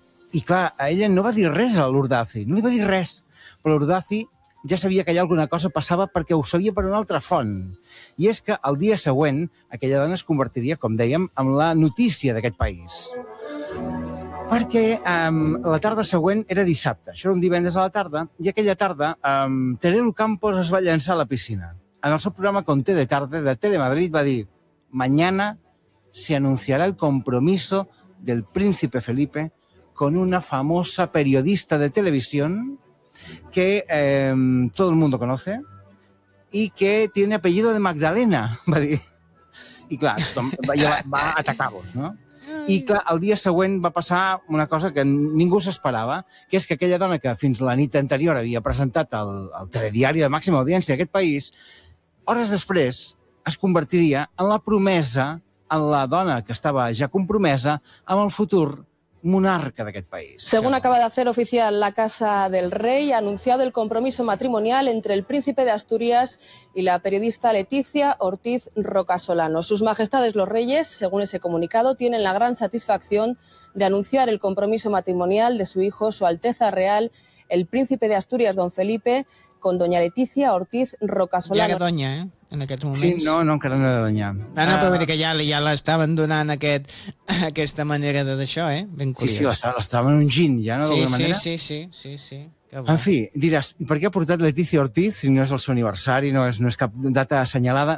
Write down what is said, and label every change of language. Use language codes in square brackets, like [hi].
[ca] i clar, a ella no va dir res a l'Urdaci, no li va dir res, però l'Urdaci ja sabia que allà alguna cosa passava perquè ho sabia per una altra font. I és que el dia següent aquella dona es convertiria, com dèiem, en la notícia d'aquest país. Perquè la tarda següent era dissabte, això era un divendres a la tarda, i aquella tarda Terelu Campos es va llançar a la piscina. En el seu programa Conté de Tarde de Telemadrid va dir: [es] "Mañana se anunciará el compromiso del príncipe Felipe con una famosa periodista de televisión que todo el mundo conoce y que tiene apellido de Magdalena", [ca] va dir. I clar, va atacar-vos, no? I clar, el dia següent va passar una cosa que ningú s'esperava, que és que aquella dona que fins la nit anterior havia presentat el telediari de màxima audiència d'aquest país, hores després es convertiria en la promesa, en la dona que estava ja compromesa amb el futur monarca d'aquest país. [es] Según acaba de hacer oficial la Casa del Rey, ha anunciado el compromiso matrimonial entre el príncipe de Asturias y la periodista Letícia Ortiz Rocasolano. Sus majestades los reyes, según ese comunicado, tienen la gran satisfacción de anunciar el compromiso matrimonial de su hijo, su Alteza Real, el príncipe de Asturias, don Felipe, con doña Letícia Ortiz Rocasolano. [ca] Ja era doña, eh? En aquests moments. Sí, no, no, encara no era d'anyar. Ah, no, però vull dir que ja l'estaven donant aquesta manera d'això, eh? Ben curiós. Sí, sí, l'estaven ungint ja, no? Sí, manera. Sí, sí, sí, sí. En fi, diràs, per què ha portat Letícia Ortiz si no és el seu aniversari, no és cap data assenyalada?